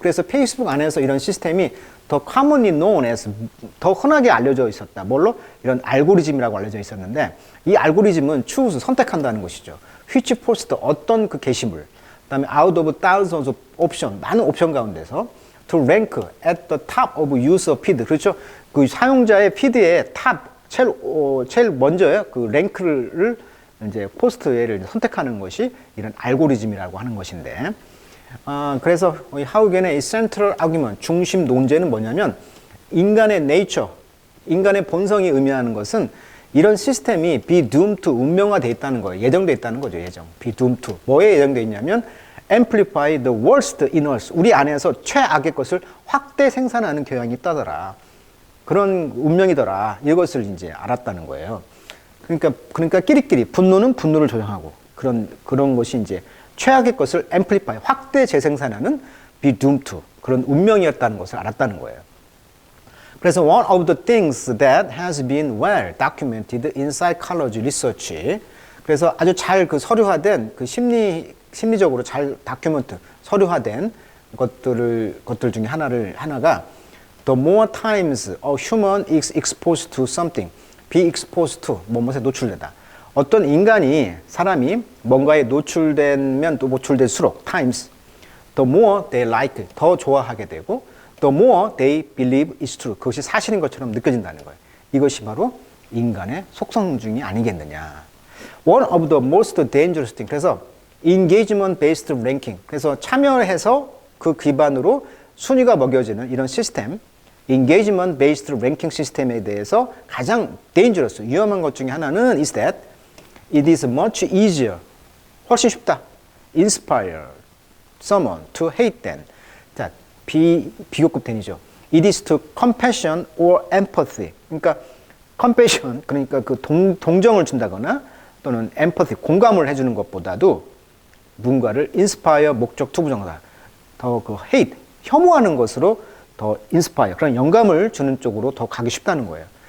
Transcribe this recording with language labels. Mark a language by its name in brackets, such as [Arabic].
[Korean] 그래서 페이스북 안에서 이런 시스템이 더 [English] commonly known as, [Korean] 더 흔하게 알려져 있었다. 뭘로? 이런 알고리즘이라고 알려져 있었는데 이 알고리즘은 choose, 선택한다는 것이죠. [English] which post, [Korean] 어떤 그 게시물. 그다음에 [English] out of thousands of option, [Korean] 많은 옵션 가운데서 [English] to rank at the top of user feed. [Korean] 그렇죠? 그 사용자의 피드에 제일 먼저요. 그 랭크를 이제 포스트를 선택하는 것이 이런 알고리즘이라고 하는 것인데, 그래서 하우겐의 [English] central argument, [Korean] 중심 논제는 뭐냐면 인간의 nature, 인간의 본성이 의미하는 것은 이런 시스템이 [English] be doomed to, [Korean] 운명화되어 있다는 거예요. 예정되어 있다는 거죠. be doomed to. 뭐에 예정되어 있냐면 [English] amplify the worst in us. [Korean] 우리 안에서 최악의 것을 확대 생산하는 경향이 있다더라. 그런 운명이더라. 이것을 이제 알았다는 거예요. 그러니까 끼리끼리 분노는 분노를 조장하고 그런 것이 이제 최악의 것을 amplify, 확대 재생산하는 be doomed to, 그런 운명이었다는 것을 알았다는 거예요. [English] 그래서 one of the things that has been well documented in psychology research. [Korean] 그래서 아주 잘 그 서류화된 그 심리적으로 잘 서류화된 것들 중에 하나가 [English] the more times a human is exposed to [Korean] something, be exposed to, 무엇에 노출되다. 어떤 사람이 뭔가에 노출되면 또 노출될수록 times, [English] the more they like it, [Korean] 더 좋아하게 되고 [English] the more they believe it's true, [Korean] 그것이 사실인 것처럼 느껴진다는 거예요. 이것이 바로 인간의 속성 중이 아니겠느냐. [English] One of the most dangerous thing. 그래서 engagement based ranking. [Korean] 그래서 참여해서 그 기반으로 순위가 먹여지는 이런 시스템, engagement based ranking 시스템에 대해서 가장 dangerous, 위험한 것 중에 하나는 [English] is that it is much easier, [Korean] 훨씬 쉽다, [English] inspire someone to hate them. [Korean] 자, 비교급 ten이죠. [English] It is to compassion or empathy. [Korean] 그러니까 compassion, 그러니까 그 동정을 준다거나 또는 empathy, 공감을 해주는 것보다도 누군가를 inspire, 목적 투부정하다. 더 그 hate, 혐오하는 것으로 더 인스파이어, 그런 영감을 주는 쪽으로 더 가기 쉽다는 거예요.